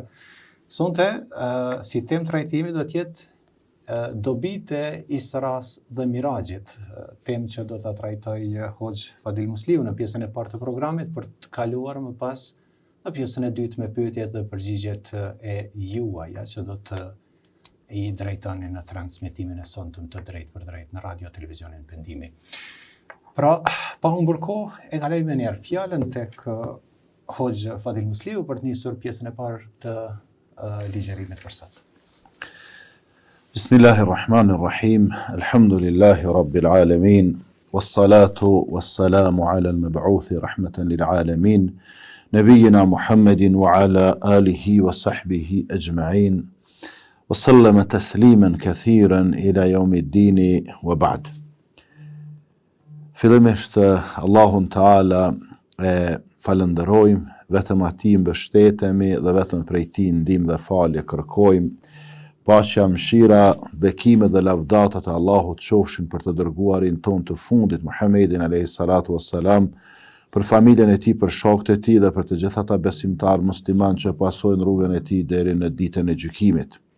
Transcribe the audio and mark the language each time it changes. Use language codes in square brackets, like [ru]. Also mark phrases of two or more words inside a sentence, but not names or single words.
[sq] Sonte si temë trajtimi do të jetë dobit e Isras dhe Mirajit, temë që do ta trajtoj Hoxh Fadil Musliu në pjesën e parë të programit, për të kaluar më pas në pjesën e dytë me pyetjet dhe përgjigjet e juaja që do të i drejtoni në transmetimin e sonshëm të drejtë për drejtë në radio televizionin Pendimi. Pra, pa humbur kohë, e kaloj me njerë fjalën tek Hoxh Fadil Musliu për të nisur pjesën e parë të ligjerimit për sot. [ar] بسم الله الرحمن الرحيم. الحمد لله رب العالمين. والصلاة والسلام على المبعوث رحمة للعالمين. نبينا محمد وعلى آله وصحبه أجمعين وسلم تسليما كثيرا إلى يوم الدين وبعد. [sq] Fillimisht Allahun Taala falenderojmë, vetëm atij mbështetemi dhe vetëm prej tij ndihmë dhe falje kërkojmë. Paqja, mëshira, bekimet dhe lavdatat e Allahut qofshin për të dërguarin ton të fundit Muhammedin [ar] عليه الصلاة والسلام, [sq] për familjen e tij, për shokët e tij dhe për të gjithë ata besimtar musliman që pasojnë rrugën e tij deri në ditën e gjykimit.